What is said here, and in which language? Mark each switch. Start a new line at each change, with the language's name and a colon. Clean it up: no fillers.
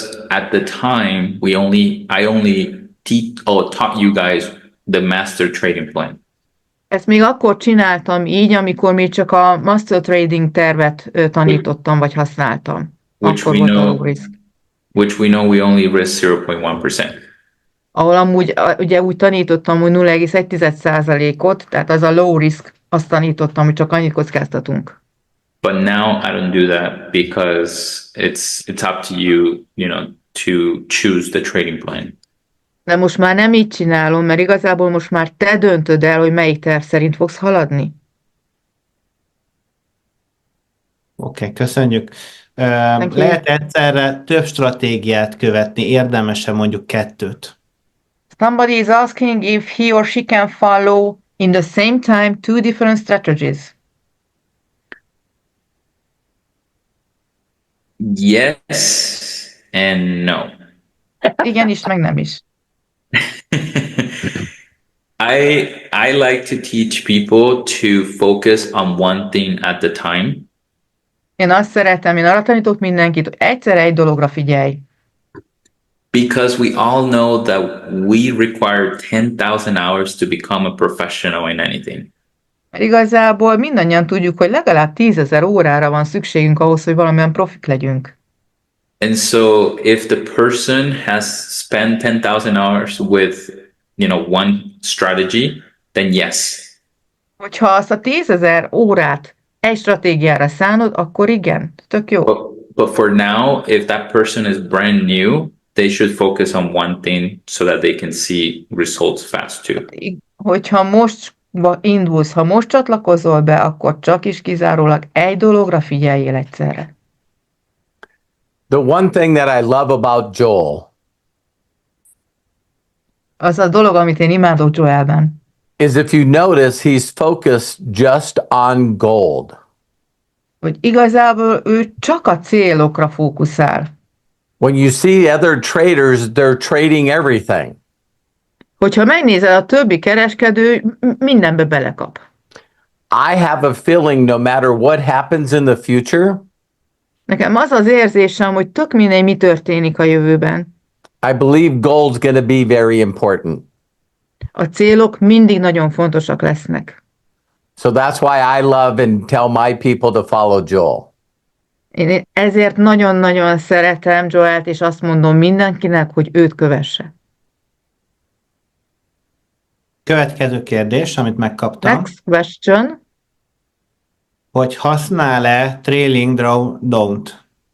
English: at the time I only taught you guys the master trading plan.
Hungarian: Ezt még akkor csináltam így, amikor még csak a master trading tervet tanítottam, vagy használtam.
English: Which
Hungarian: Akkor
English: we
Hungarian: volt a
English: know- low risk. Which we know we only risk 0.1%.
Hungarian: Ahol amúgy ugye úgy tanítottam, hogy 0,1%-ot, tehát az a low risk, azt tanítottam, hogy csak annyit kockáztatunk.
English: But now I don't do that because it's up to you, to choose the trading plan.
Hungarian: De most már nem így csinálom, mert igazából most már te döntöd el, hogy melyik terv szerint fogsz haladni. Oké, köszönjük.
English: you.
Hungarian: Lehet egyszerre több stratégiát követni, érdemes-e mondjuk 2-t?
English: Somebody is asking if he or she can follow in the same time 2 different strategies. Yes and no.
Hungarian: Igen is, meg nem is.
English: I like to teach people to focus on one thing at the time.
Hungarian: Én azt szeretem, én arra tanítok mindenkit, hogy egyszer egy dologra figyelj.
English: Because we all know that we require 10,000 hours to become a professional in anything.
Hungarian: Mert igazából mindannyian tudjuk, hogy legalább 10 000 órára van szükségünk ahhoz, hogy valamilyen profik legyünk.
English: And so if the person has spent 10,000 hours with, one strategy, then yes.
Hungarian: Hogyha azt a 10 000 órát egy stratégiára szánod, akkor igen, tök jó.
English: But for now, if that person is brand new, they should focus on one thing so that they can see results fast too.
Hungarian: Hogyha most indulsz, ha most csatlakozol be, akkor csak is kizárólag egy dologra figyeljél egyszerre.
English: The one thing that I love about Joel
Hungarian: Az a dolog, amit én imádok Joelben,
English: is if you notice, he's focused just on gold.
Hungarian: hogy igazából ő csak a célokra fókuszál.
English: When you see other traders, they're trading everything.
Hungarian: Hogyha megnézed, a többi kereskedő mindenbe belekap.
English: I have a feeling no matter what happens in the future,
Hungarian: Nekem az az érzésem, hogy tök mindegy, mi történik a jövőben.
English: I believe gold's going to be very important.
Hungarian: A célok mindig nagyon fontosak lesznek.
English: So that's why I love and tell my people to follow Joel.
Hungarian: Én ezért nagyon-nagyon szeretem Joelt, és azt mondom mindenkinek, hogy őt kövesse. Következő kérdés, amit megkaptam,
English: Next question.
Hungarian: hogy használ-e trailing down-t?